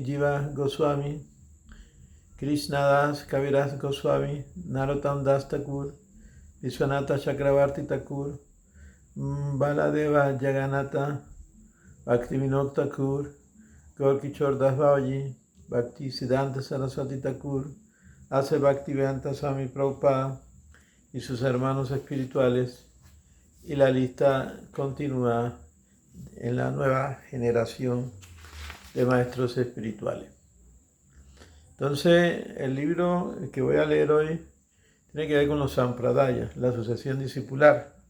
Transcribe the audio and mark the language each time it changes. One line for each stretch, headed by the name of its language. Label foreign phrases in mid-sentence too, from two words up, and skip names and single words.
Spanish: Jiva Goswami, Krishna Das Kaviraj Goswami, Narottam Das Thakur, Vishwanatha Chakravarti Thakur, Baladeva Jagannatha, Bhaktivinoda Thakur, Gaur Kishore Das Babaji, Bhaktisiddhanta Saraswati Thakur, Ase Bhaktivedanta Swami Prabhupada y sus hermanos espirituales, y la lista continúa en la nueva generación de maestros espirituales. Entonces, el libro que voy a leer hoy tiene que ver con los Sampradayas, la asociación discipular.